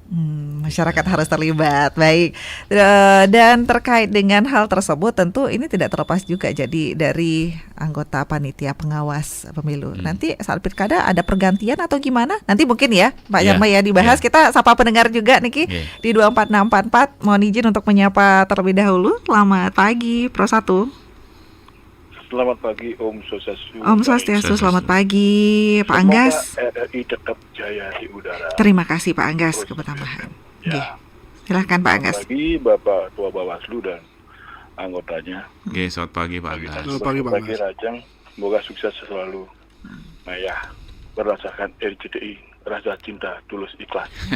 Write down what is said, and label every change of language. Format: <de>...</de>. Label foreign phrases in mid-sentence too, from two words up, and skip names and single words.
<id>Masyarakat harus terlibat, baik. Dan terkait dengan hal tersebut tentu ini tidak terlepas juga jadi dari anggota panitia pengawas pemilu. Nanti saat pilkada ada pergantian atau gimana? Nanti mungkin ya Pak Jarma ya dibahas. Kita sapa pendengar juga Niki di 24644. Mohon izin untuk menyapa terlebih dahulu. Selamat pagi Pro 1. Selamat pagi,</id> <ban>Om Swastiastu. Om Swastiastu,</ban> <id>selamat pagi Pak Anggas. RRI tetap jaya di udara. Terima kasih Pak Anggas kebersamaan. Ya. Silahkan Pak Anggas. Selamat pagi Bapak Ketua Bawaslu dan anggotanya. Selamat pagi Pak Anggas. Selamat pagi Pak Anggas. Rajang, semoga sukses selalu. Berdasarkan RCTI, rasa cinta tulus ikhlas.</id>